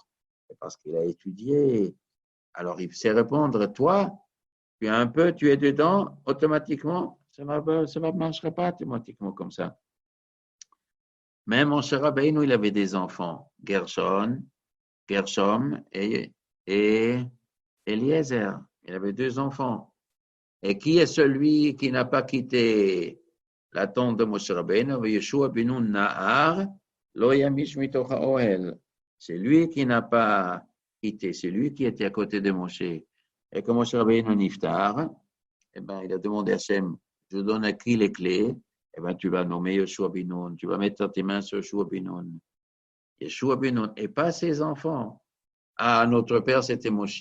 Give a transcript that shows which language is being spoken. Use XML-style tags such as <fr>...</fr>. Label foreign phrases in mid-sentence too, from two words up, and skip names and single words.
<fr>C'est parce qu'il a étudié. Alors il sait répondre, toi, tu as un peu, tu es dedans, automatiquement, ça ne marchera pas automatiquement comme ça. Même Moshe Rabbeinu, il avait des enfants, Gershom et Eliezer. Il avait 2 enfants. Et qui est celui qui n'a pas quitté la tente de Moshe Rabbeinu?</fr> <he>יהושע בן נון נער לא ימיש מתוך האהל.</he> <fr>C'est lui qui n'a pas quitté, c'est lui qui était à côté de Moshe. Et quand Moshe Rabbeinu niftar, eh ben, il a demandé à Hachem, je donne à qui les clés? Eh ben, tu vas nommer Yeshua ben Nun, tu vas mettre tes mains sur Yeshua ben Nun. Yeshua ben Nun, et pas ses enfants. Ah, notre père, c'était Moshe.</fr>